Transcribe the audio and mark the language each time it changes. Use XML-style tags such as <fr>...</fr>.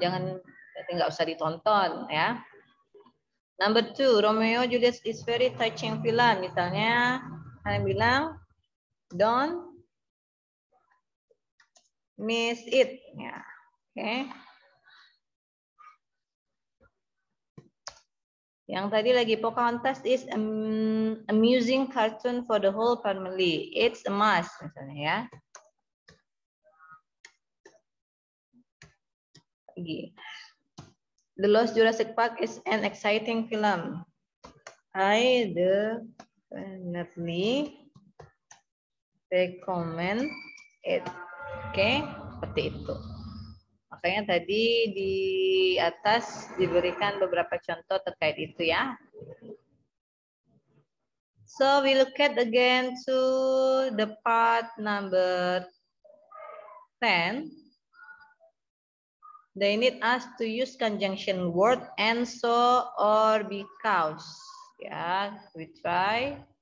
<id>Jangan, nggak usah ditonton ya.</id> <en>Number 2, Romeo Juliet is very touching film.</en> <id>Misalnya, kalian bilang</id> <en>don't miss it.</en> <id>Ya, oke. Yang tadi lagi</id> <en>Pocahontas is amusing cartoon for the whole family. It's a must,</en> <id>misalnya ya.</id> <en>Lagi. The Lost Jurassic Park is an exciting film. I definitely recommend it.</en> <id>Oke, seperti itu. Makanya tadi di atas diberikan beberapa contoh terkait itu ya.</id> <en>So we look at again to the part number 10. They need us to use conjunction word and so or because. Yeah, we try.</en>